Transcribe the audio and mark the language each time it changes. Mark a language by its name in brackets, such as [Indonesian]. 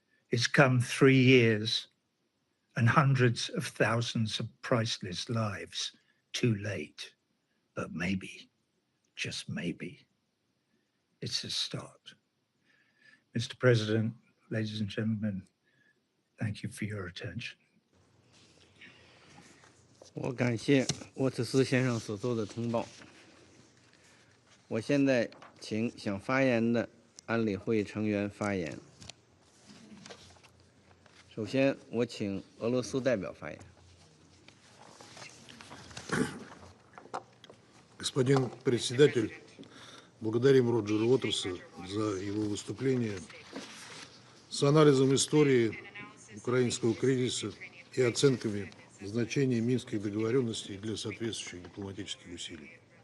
[English] It's come 3 years and hundreds of thousands of priceless lives too late. But maybe, just maybe, it's a start. Mr. President, ladies and gentlemen, thank you for your attention. [Chinese] 我感谢沃特斯先生所做的通报。我现在请想发言的安理会成员发言。首先，我请俄罗斯代表发言。 [Russian] Господин председатель, благодарим Роджера Уотерса за его выступление с анализом истории украинского кризиса и оценками значения минских договоренностей для соответствующих дипломатических усилий.